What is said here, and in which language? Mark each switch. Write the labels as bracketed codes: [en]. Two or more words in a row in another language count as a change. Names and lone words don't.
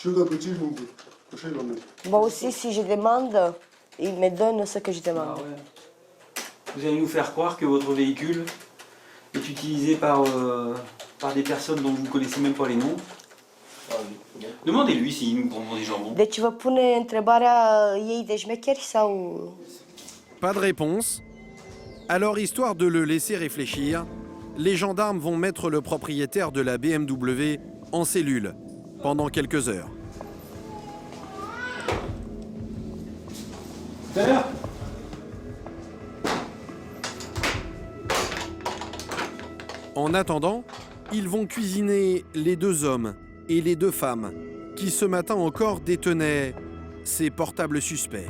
[fr] Moi aussi, si je demande, ils me donnent ce que je demande. Vous allez nous faire croire que votre véhicule est utilisé par des personnes dont vous ne connaissez même pas les noms. Demandez-lui s'il nous prend des jambons. [ro] Deci vă pune întrebarea ei de șmecheri sau... [fr] Pas de réponse. Alors, histoire de le laisser réfléchir, les gendarmes vont mettre le propriétaire de la BMW en cellule pendant quelques heures. En attendant, ils vont cuisiner les deux hommes et les deux femmes qui ce matin encore détenaient ces portables suspects.